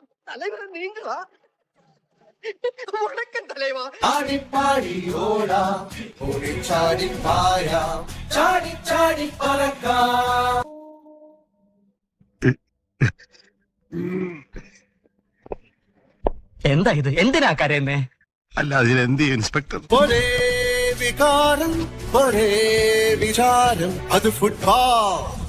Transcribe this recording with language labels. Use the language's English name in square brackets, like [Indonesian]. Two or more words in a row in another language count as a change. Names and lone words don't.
[Tamil] தலைவரை நீங்களா? வணக்கம் தலைவா. ஆடி பாடி ஓடா ஓடி சாடி பாயா சாடி சாடி பறக்கா. [Malayalam] എന്താ ഇത്? എന്തിനാ കരയുന്നേ? അല്ല അതിലെന്ത് ഇൻസ്പെക്ടർ? ഒരേ വികാരം ഒരേ വിചാരം അത് ഫുട്ബോൾ.